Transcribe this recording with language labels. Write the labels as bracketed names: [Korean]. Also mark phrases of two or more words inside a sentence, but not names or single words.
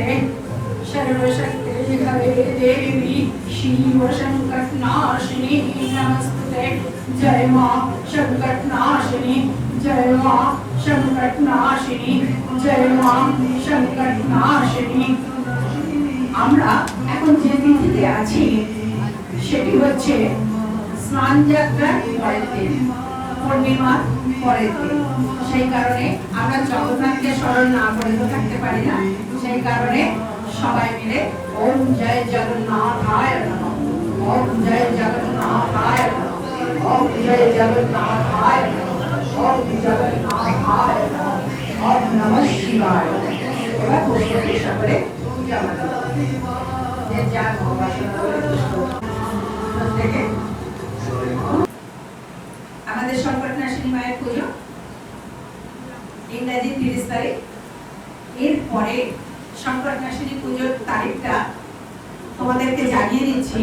[Sanskrit] सर्वशक्ते हरे देवी शिव संकटनाशिनी नमस्तुते। [Hindi] जय मां संकटनाशिनी, जय मां संकटनाशिनी, जय मां संकटनाशिनी। [Bangla] আমরা এখন যে তিথিতে আছি সেটি হচ্ছে স্নান যাত্রার পরের দিন, পূর্ণিমার পরের দিন। সেই কারণে আমরা জগন্নাথকে স্মরণ না করে তো থাকতে পারি না। সেই কারণে সবাই মিলে [Sanskrit] ওম জয় জগন্নাথায় নমঃ, ওম জয় জগন্নাথায় নমঃ, ওম জয় জগন্নাথায় নমঃ, ওম জগন্নাথায় নমঃ, ওম নমঃ শিবায়। [Bangla] এবার পুষ্পটি সকলে পূজা করবে। যে যার ভগবানের প্রত্যেকে আমাদের সংকটনাশিনী মায়ের পুজো ইংরেজি 30 তারিখ। এরপরে সংকটনাশিনী পুজোর তারিখটা তোমাদেরকে জানিয়ে দিচ্ছি।